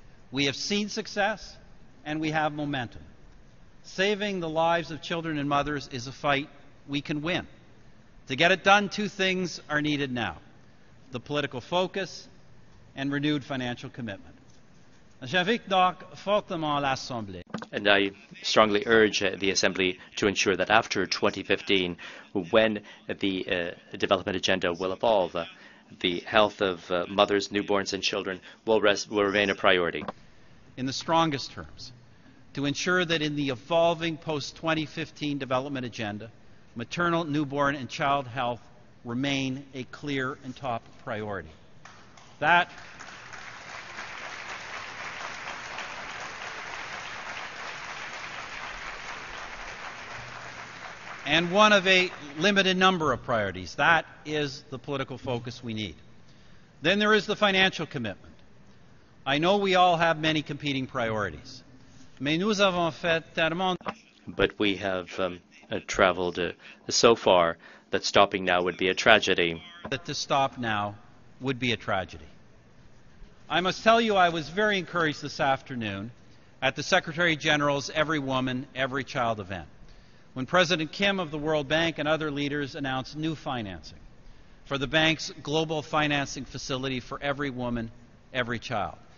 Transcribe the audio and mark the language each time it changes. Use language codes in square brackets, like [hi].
[en] We have seen success and we have momentum. Saving the lives of children and mothers is a fight we can win. To get it done, 2 things are needed now: the political focus and renewed financial commitment. [fr] J'invite donc fortement l'Assemblée. [en] And I strongly urge the Assembly to ensure that after 2015, when the development agenda will evolve, the health of mothers, newborns, and children will remain a priority. In the strongest terms, to ensure that in the evolving post-2015 development agenda, maternal, newborn, and child health remain a clear and top priority. That and one of a limited number of priorities. That is the political focus we need. Then there is the financial commitment. I know we all have many competing priorities. [fr] Mais nous avons fait tellement. [en] But we have traveled so far that stopping now would be a tragedy. That to stop now would be a tragedy. I must tell you, I was very encouraged this afternoon at the Secretary General's Every Woman, Every Child event, when President Kim of the World Bank and other leaders announced new financing for the bank's global financing facility for every woman, every child.